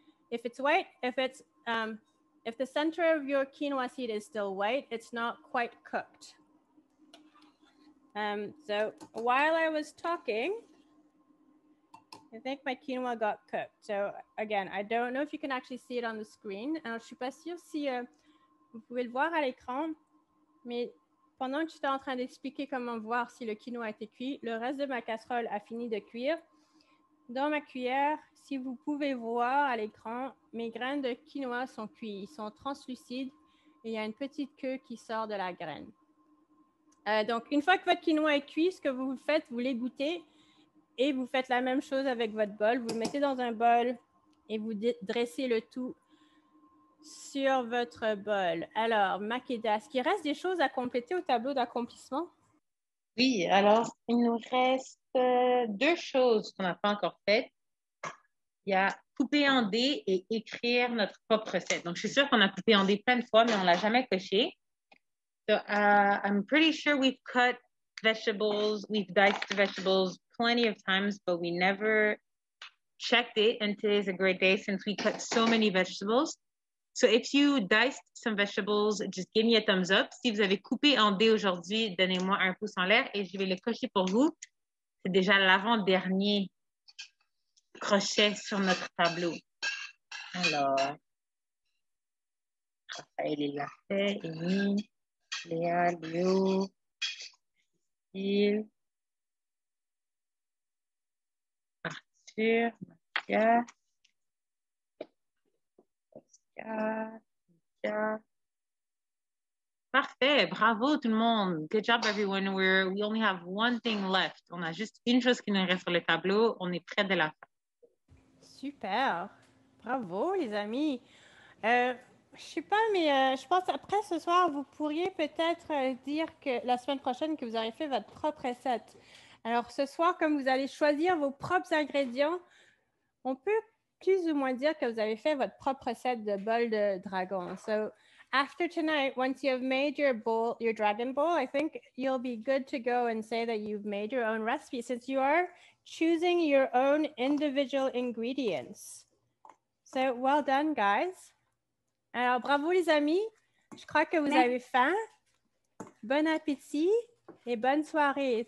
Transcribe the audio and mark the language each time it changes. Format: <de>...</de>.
<en>If it's white, if the center of your quinoa seed is still white, it's not quite cooked. So while I was talking, I think my quinoa got cooked. So again, I don't know if you can actually see it on the screen.</en> <fr>Alors, je suis pas sûre si vous pouvez le voir à l'écran, mais pendant que j'étais en train d'expliquer comment voir si le quinoa a été cuit, le reste de ma casserole a fini de cuire. Dans ma cuillère, si vous pouvez voir à l'écran, mes graines de quinoa sont cuites. Ils sont translucides et il y a une petite queue qui sort de la graine. Donc, une fois que votre quinoa est cuit, ce que vous faites, vous l'égouttez et vous faites la même chose avec votre bol. Vous le mettez dans un bol et vous dressez le tout sur votre bol. Alors, Makeda, est-ce qu'il reste des choses à compléter au tableau d'accomplissement? Oui, alors, il nous reste 2 choses qu'on n'a pas encore faites. Il y a couper en dés et écrire notre propre recette. Donc, je suis sûre qu'on a coupé en dés plein de fois, mais on ne l'a jamais coché.</fr> <en>So, I'm pretty sure we've cut vegetables, we've diced vegetables plenty of times, but we never checked it, and today's a great day since we cut so many vegetables. So if you diced some vegetables, just give me a thumbs up.</en> <fr>Si vous avez coupé en dés aujourd'hui, donnez-moi un pouce en l'air et je vais le cocher pour vous. C'est déjà l'avant-dernier crochet sur notre tableau. Alors, Raphaël, il l'a fait, Amy, Léa, Léo, Gilles, Arthur, Mathia, Oscar, Lydia. Parfait, bravo tout le monde.</fr> <en>Good job everyone. We only have one thing left.</en> <fr>On a juste une chose qui nous reste sur le tableau. On est près de la fin. Super. Bravo, les amis. Je sais pas, mais je pense après ce soir, vous pourriez peut-être dire que la semaine prochaine que vous aurez fait votre propre recette. Alors ce soir, comme vous allez choisir vos propres ingrédients, on peut plus ou moins dire que vous avez fait votre propre recette de bol de dragon.</fr> <en>So after tonight, once you have made your bowl, your dragon bowl, I think you'll be good to go and say that you've made your own recipe since you are choosing your own individual ingredients. So well done, guys.</en> <fr>Alors, bravo les amis. Je crois que vous avez faim. Bon appétit et bonne soirée.</fr>